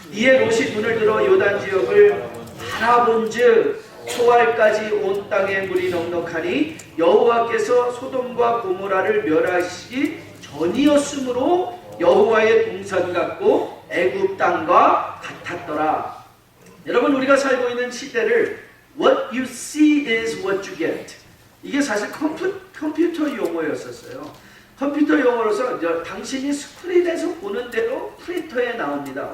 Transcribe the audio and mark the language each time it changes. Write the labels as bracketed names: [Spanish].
[Korean] 이에 롯이 눈을 들어 요단 지역을 바라본즉 초알까지 온 땅에 물이 넉넉하니 여호와께서 소돔과 고모라를 멸하시기 전이었으므로 여호와의 동산 같고 애굽 땅과 같았더라. 여러분, 우리가 살고 있는 시대를 [English] What you see is what you get. [Korean] 이게 사실 컴퓨터 용어였었어요. 컴퓨터 용어로서 당신이 스크린에서 보는 대로 프린터에 나옵니다.